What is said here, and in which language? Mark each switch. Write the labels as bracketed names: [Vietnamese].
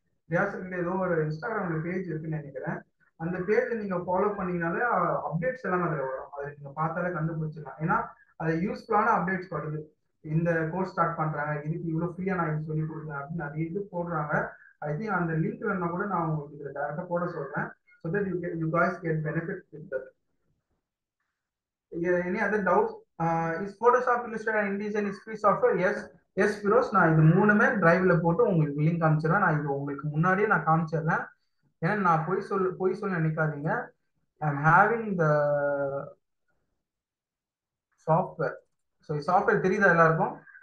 [Tamil] Riya sir ஏதோ ஒரு இன்ஸ்டாகிராம்ல பேஜ் இருக்குன்னு நினைக்கிறேன். அந்த பேஜை நீங்க ஃபாலோ பண்ணீங்கனாலே அப்டேட்ஸ் எல்லாம் அதுல வரும். அதை நீங்க பார்த்தாலே கண்டுபிடிச்சிடலாம். ஏன்னா அது யூஸ்ஃபுல்லான அப்டேட்ஸ் வருது. இந்த கோர்ஸ் ஸ்டார்ட் பண்றாங்க, இதுக்கு இவ்வளவு ஃப்ரீயா நான் இது சொல்லி கொடுக்குறேன் அப்படின்னு நிறைய இது போடுறாங்க. ஐ திங்க் அந்த லிங்க் வேணா கூட நான் உங்களுக்கு இதுல டேரக்டா போட சொல்றேன். [English] So that you guys get benefit with that. Any other doubts? Is Photoshop, Illustrator and InDesign is free software? Yes. [Tamil] S Firoz, நான் இது மூணுமே டிரைவ்ல போட்டு உங்களுக்கு லிங்க் காமிச்சிடறேன். நான் இது உங்களுக்கு முன்னாடியே நான் காமிச்சிடுறேன். ஏன்னா நான் பொய் சொல்ல நினைக்காதீங்க. [English] I am having the software. [Tamil] So software தெரியுதா எல்லாருக்கும்?